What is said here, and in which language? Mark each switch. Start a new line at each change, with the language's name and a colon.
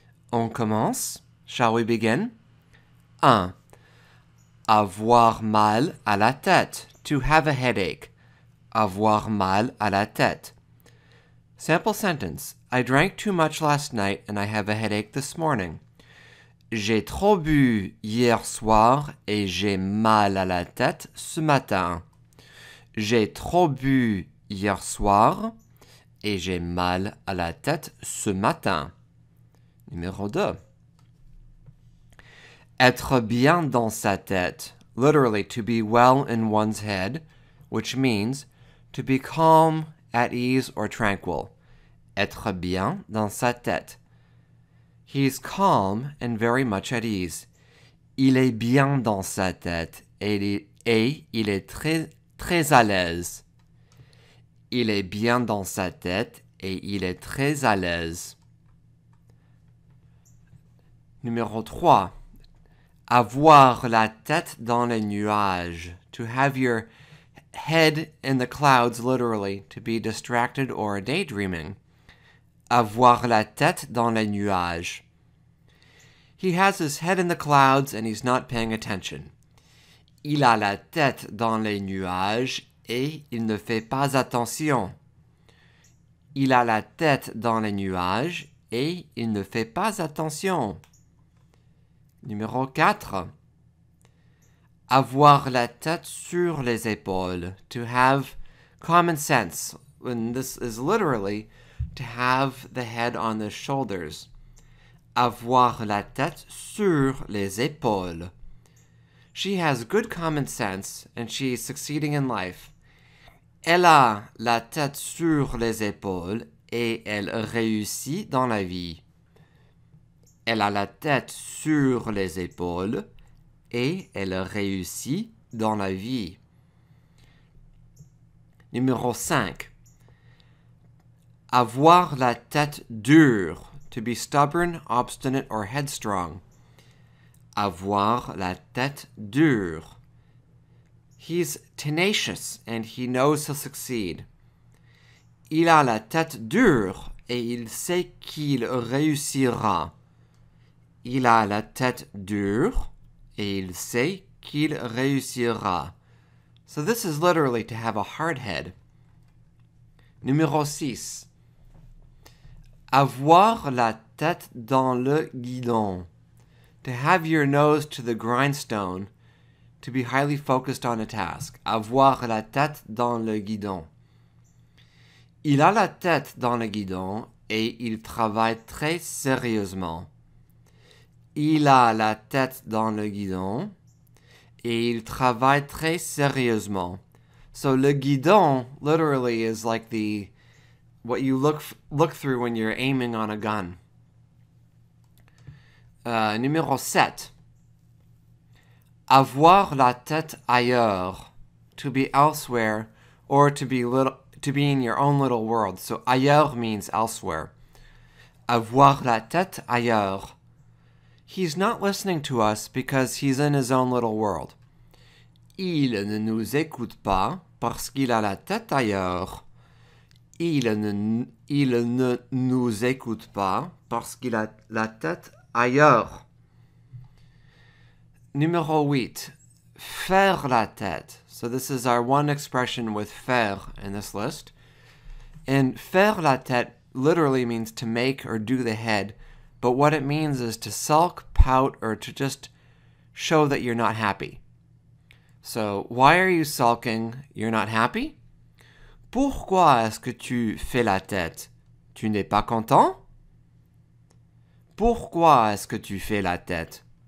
French: On commence?
English: Shall we begin? 1.
French: Avoir mal à la tête.
English: To have a headache.
French: Avoir mal à la tête.
English: Sample sentence. I drank too much last night and I have a headache this morning.
French: J'ai trop bu hier soir et j'ai mal à la tête ce matin. J'ai trop bu hier soir et j'ai mal à la tête ce matin. Numéro 2. Être bien dans sa tête.
English: Literally, to be well in one's head, which means to be calm, at ease, or tranquil.
French: Être bien dans sa tête.
English: He is calm and very much at ease.
French: Il est bien dans sa tête et il est très à l'aise. Il est bien dans sa tête et il est très à l'aise. Numéro 3. Avoir la tête dans les nuages.
English: To have your head in the clouds, literally, to be distracted or daydreaming.
French: Avoir la tête dans les nuages.
English: He has his head in the clouds and he's not paying attention.
French: Il a la tête dans les nuages et il ne fait pas attention. Il a la tête dans les nuages et il ne fait pas attention. Numéro 4. Avoir la tête sur les épaules.
English: To have common sense. And this is literally to have the head on the shoulders.
French: Avoir la tête sur les épaules.
English: She has good common sense and she is succeeding in life.
French: Elle a la tête sur les épaules et elle réussit dans la vie. Elle a la tête sur les épaules et elle réussit dans la vie. Numéro 5. Avoir la tête dure.
English: To be stubborn, obstinate, or headstrong.
French: Avoir la tête dure.
English: He's tenacious and he knows he'll succeed.
French: Il a la tête dure et il sait qu'il réussira. Il a la tête dure et il sait qu'il réussira.
English: So this is literally to have a hard head.
French: Numéro 6. Avoir la tête dans le guidon.
English: To have your nose to the grindstone, to be highly focused on a task.
French: Avoir la tête dans le guidon. Il a la tête dans le guidon et il travaille très sérieusement. Il a la tête dans le guidon et il travaille très sérieusement.
English: So le guidon literally is like what you look through when you're aiming on a gun.
French: Numéro 7. Avoir la tête ailleurs.
English: To be elsewhere or to be in your own little world. So ailleurs means elsewhere.
French: Avoir la tête ailleurs.
English: He's not listening to us because he's in his own little world.
French: Il ne nous écoute pas parce qu'il a la tête ailleurs. Il ne nous écoute pas parce qu'il a la tête ailleurs. Numéro 8. Faire la tête.
English: So this is our one expression with faire in this list. And faire la tête literally means to make or do the head, but what it means is to sulk, pout, or to just show that you're not happy. So, why are you sulking? You're not happy?
French: Pourquoi est-ce que tu fais la tête? Tu n'es pas content? Pourquoi est-ce que tu fais la tête?